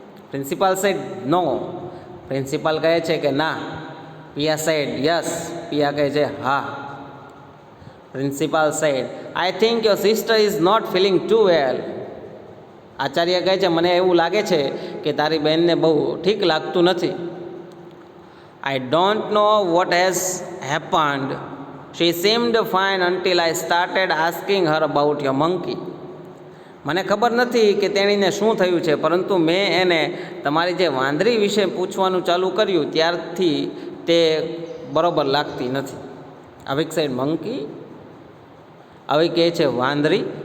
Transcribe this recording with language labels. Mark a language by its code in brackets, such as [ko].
[gu] Principal sad, નો. Principal કહે છે કે ના. પિયા સેડ, યસ. પિયા કહે છે હા. [en] Principal said, I think your sister is not feeling too well. [gu] આચાર્ય કહે છે મને એવું લાગે છે કે તારી બહેનને બહુ ઠીક લાગતું નથી. [en] I don't know what has happened. She seemed fine until I started asking her about your monkey. [gu] મને ખબર નથી કે તેણીને શું થયું છે, પરંતુ મેં એને તમારી જે વાંદરી વિશે પૂછવાનું ચાલુ કર્યું ત્યારથી તે બરોબર લાગતી નથી. અવિક [en] said monkey, [gu] આવી કહે છે વાંદરી.